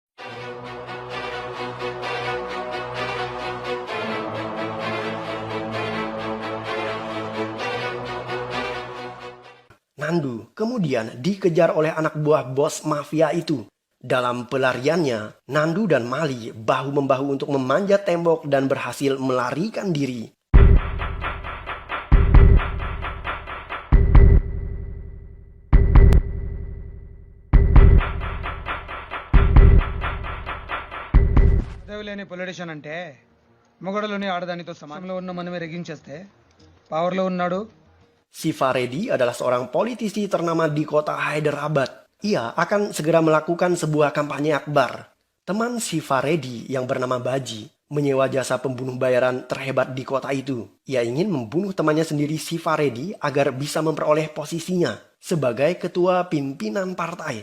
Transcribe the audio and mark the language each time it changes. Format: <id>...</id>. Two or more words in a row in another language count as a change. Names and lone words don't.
<id>Nandu kemudian dikejar oleh anak buah bos mafia itu. Dalam pelariannya, Nandu dan Mali bahu-membahu untuk memanjat tembok dan berhasil melarikan diri.</id> <te>పదవి లేని పొలిటీషియన్ అంటే మొగడలోని ఆడదానితో సమానంలో ఉన్న మనమే రెగించేస్తే పవర్లో ఉన్నాడు.</te> <id>Sifaredi adalah seorang politisi ternama di kota Hyderabad. Ia akan segera melakukan sebuah kampanye akbar. Teman Sifaredi yang bernama Baji menyewa jasa pembunuh bayaran terhebat di kota itu. Ia ingin membunuh temannya sendiri Sifaredi agar bisa memperoleh posisinya sebagai ketua pimpinan partai.</id>